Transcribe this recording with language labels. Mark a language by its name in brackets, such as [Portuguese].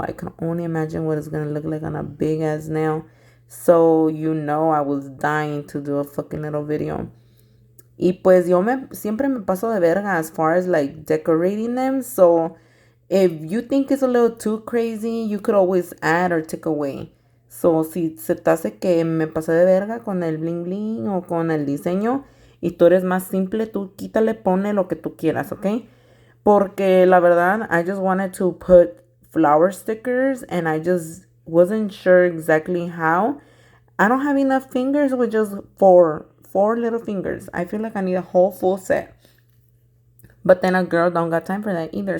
[English] I can only imagine what it's gonna look like on a big ass nail. So, I was dying to do a fucking little video. [Spanish] Y pues siempre me paso de verga [English] as far as like decorating them. So, if you think it's a little too crazy, you could always add or take away. [Spanish] So, si se te hace que me pasé de verga con el bling bling o con el diseño y tú eres más simple, tú quítale, ponle lo que tú quieras, ¿ok? Porque la verdad, [English] I just wanted to put flower stickers and I just wasn't sure exactly how. I don't have enough fingers with just four little fingers. I feel like I need a whole full set. But then a girl don't got time for that either.